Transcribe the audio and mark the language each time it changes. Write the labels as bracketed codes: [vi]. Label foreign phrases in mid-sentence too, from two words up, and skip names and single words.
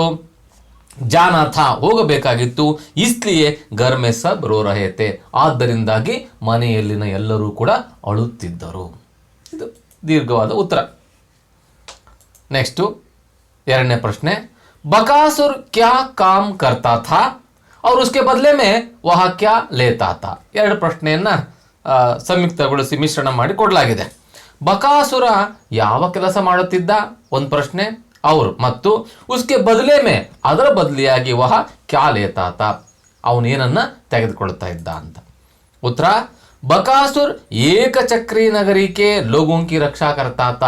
[hi] जाना था, ಹೋಗಬೇಕಾಗಿತ್ತು. इसलिए घर में सब रो रहे थे, [kn] ಆದ್ದರಿಂದಾಗಿ ಮನೆಯಲ್ಲಿನ ಎಲ್ಲರೂ ಕೂಡ ಅಳುತ್ತಿದ್ದರು. ಇದು ದೀರ್ಘವಾದ ಉತ್ತರ. ನೆಕ್ಸ್ಟು 2ನೇ ಪ್ರಶ್ನೆ, [hi] बकासुर क्या काम करता था और उसके बदले में वह क्या लेता था. [kn] 2 ಪ್ರಶ್ನೆಯನ್ನ ಸಂಯುಕ್ತಗೊಳಿಸಿ ಮಿಶ್ರಣ ಮಾಡಿ ಕೊಡಲಾಗಿದೆ. ಬಕಾಸುರ ಯಾವ ಕೆಲಸ ಮಾಡುತ್ತಿದ್ದ ಒಂದು ಪ್ರಶ್ನೆ, ಅವರು ಮತ್ತು [hi] उसके बदले में, [kn] ಅದರ ಬದಲಿಯಾಗಿ [hi] वह क्या लेता था, [kn] ಅವನೇನನ್ನ ತೆಗೆದುಕೊಳ್ತಾ ಇದ್ದ ಅಂತ. [hi] उत्तर, बकासुर एकचक्री नगरी के लोगों की रक्षा करता था.